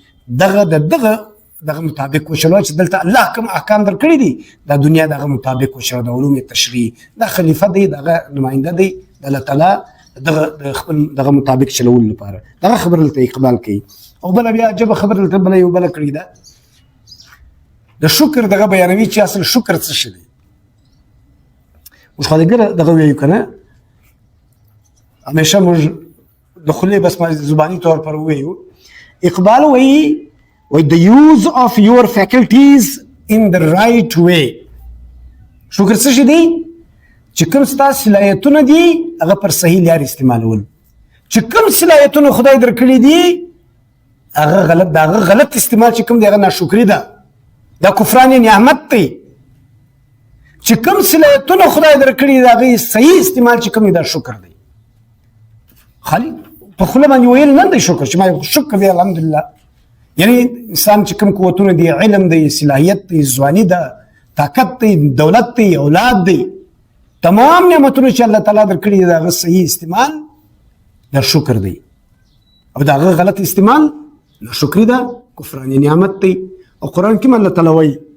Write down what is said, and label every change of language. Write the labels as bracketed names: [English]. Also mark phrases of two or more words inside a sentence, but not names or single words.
[Pashto] دغه مطابق وشلو چې دلته الله کوم احکام درکړي دي د دنیا دغه مطابق وشلو د علوم تشریع د خلیفہ دی دغه نماینده دی د الله تعالی دغه خپل دغه مطابق چلول لپاره دغه خبره ته اقبال کوي او بل بیا جب خبره ته بل یو بل کړی ده د شکر دغه بیانوي چې اصل شکر څه شي دی اوس خو دغه ویو کنه همیشه موږ د خلی بس ما [Urdu] زبانی طور پر [Pashto] ویو اقبال وی [English] the use of your faculties in the right way [Pashto] شکر څه شي دی چې کوم ستاسو صلاحیتونه دي هغه پر صحیح لار استعمالول چې کوم صلاحیتونه خدای درکړي دي هغه غلط استعمال چې کوم دی هغه ناشکری ده دا کفران نعمت دی چې کوم صلاحیتونه خدای درکړي دي هغه صحیح استعمال چې کوم دا شکر دی خالی په خله باندې ویل نه دی شکر چې ما شکر دی الحمدلله یعنی انسان چې کوم قوتونه دي علم دی صلاحیت دی ځواني ده طاقت دی دولت دی اولاد دی تمام نعمتونه چې الله تعالی درکړي دي هغه صحیح استعمال دا شکر دی او دا غلط استعمال ناشکری ده کفران نعمت دی او قرآن کې الله تعالی وایي